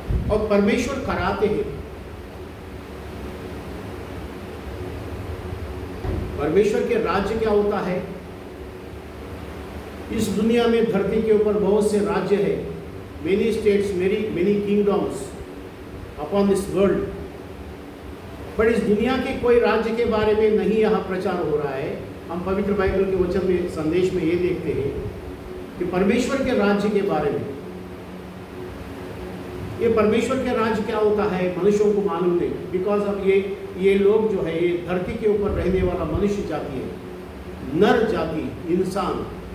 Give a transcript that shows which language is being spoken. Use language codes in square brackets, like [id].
[hi] और परमेश्वर कराते हैं। परमेश्वर के राज्य क्या होता है? इस दुनिया में धरती के ऊपर बहुत से राज्य है। [en] Many states, many kingdoms upon this world. [hi] पर इस दुनिया के कोई राज्य के बारे में नहीं यहाँ प्रचार हो रहा है। हम पवित्र बाइबल के वचन में संदेश में ये देखते हैं कि परमेश्वर के राज्य के बारे में। ये परमेश्वर के राज्य क्या होता है मनुष्यों को मालूम नहीं, बिकॉज अब ये लोग जो है ये धरती के ऊपर रहने वाला मनुष्य जाति है, नर जाति, इंसान।